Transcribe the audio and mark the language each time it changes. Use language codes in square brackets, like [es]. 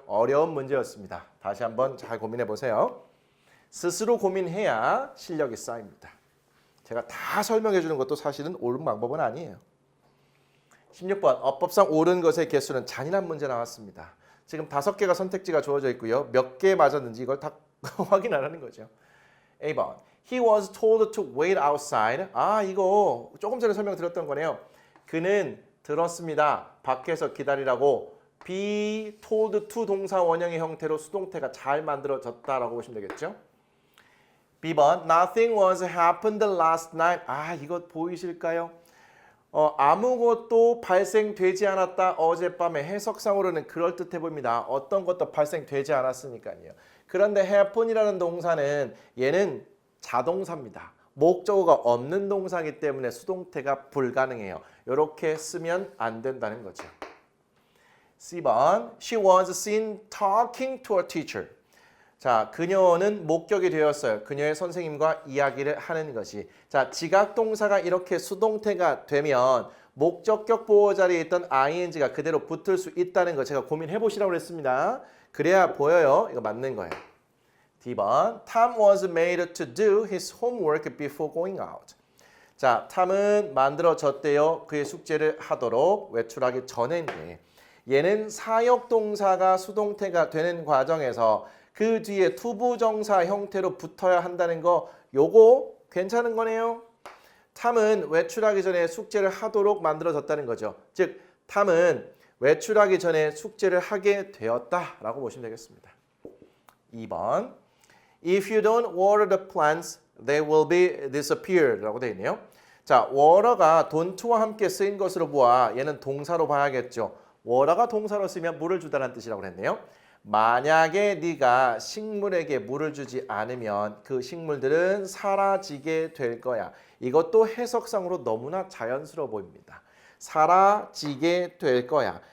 [ko] 어려운 문제였습니다. 다시 한번 잘 고민해 보세요. 스스로 고민해야 실력이 쌓입니다. 제가 다 설명해 주는 것도 사실은 옳은 방법은 아니에요. 16번 어법상 옳은 것의 개수는 잔인한 문제 나왔습니다. 지금 5개가 선택지가 주어져 있고요. 몇 개 맞았는지 이걸 다 확인 안 하는 거죠. [en] A번 He was told to wait outside. [ko] 아 이거 조금 전에 설명드렸던 거네요. 그는 들었습니다. 밖에서 기다리라고 be told to 동사 원형의 형태로 수동태가 잘 만들어졌다라고 보시면 되겠죠. [en] B번 Nothing was happened last night. [ko] 아 이거 보이실까요? 아무것도 발생되지 않았다. 어젯밤에 해석상으로는 그럴듯해 보입니다. 어떤 것도 발생되지 않았으니까요. 그런데 happen이라는 동사는 얘는 자동사입니다. 목적어가 없는 동사이기 때문에 수동태가 불가능해요. 이렇게 쓰면 안 된다는 거죠. [en] C번 She was seen talking to a teacher. [ko] 자, 그녀는 목격이 되었어요. 그녀의 선생님과 이야기를 하는 것이. 자, 지각동사가 이렇게 수동태가 되면 목적격 보호 자리에 있던 ing가 그대로 붙을 수 있다는 거 제가 고민해 보시라고 했습니다. 그래야 보여요. 이거 맞는 거예요. [en] D번 Tom was made to do his homework before going out. [ko] 자, 탐은 만들어졌대요. 그의 숙제를 하도록 외출하기 전인데 얘는 사역동사가 수동태가 되는 과정에서 그 뒤에 투부정사 형태로 붙어야 한다는 거 요거 괜찮은 거네요. 탐은 외출하기 전에 숙제를 하도록 만들어졌다는 거죠. 즉 탐은 외출하기 전에 숙제를 하게 되었다라고 보시면 되겠습니다. [en] 2번 If you don't water the plants, they will be disappeared 라고 [ko] 되어 있네요. 자, water가 don't와 함께 쓰인 것으로 보아 얘는 동사로 봐야겠죠. water가 동사로 쓰면 물을 주다라는 뜻이라고 했네요. 만약에 네가 식물에게 물을 주지 않으면 그 식물들은 사라지게 될 거야. 이것도 해석상으로 너무나 자연스러워 보입니다. 사라지게 될 거야.